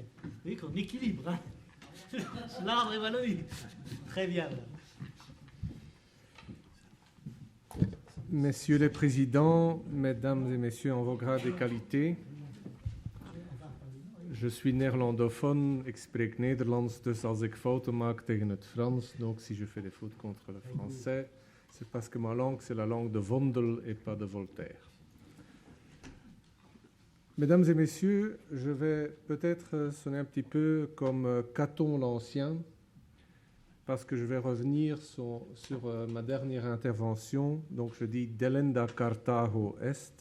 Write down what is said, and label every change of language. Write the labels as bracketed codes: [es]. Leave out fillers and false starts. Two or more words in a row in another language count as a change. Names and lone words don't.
[fr] Vous voyez qu'on équilibre, hein. Flandre et Wallonie. Très bien. Messieurs les présidents, mesdames et messieurs en vos grades et qualités, je suis néerlandophone, [nl] ik spreek Nederlands, dus als ik fouten maak tegen het Frans, [fr] donc si je fais des fautes contre le français, c'est parce que ma langue, c'est la langue de Vondel et pas de Voltaire. Mesdames et messieurs, je vais peut-être sonner un petit peu comme Caton l'Ancien, parce que je vais revenir sur ma dernière intervention, donc je dis « [la] Delenda Carthago est ».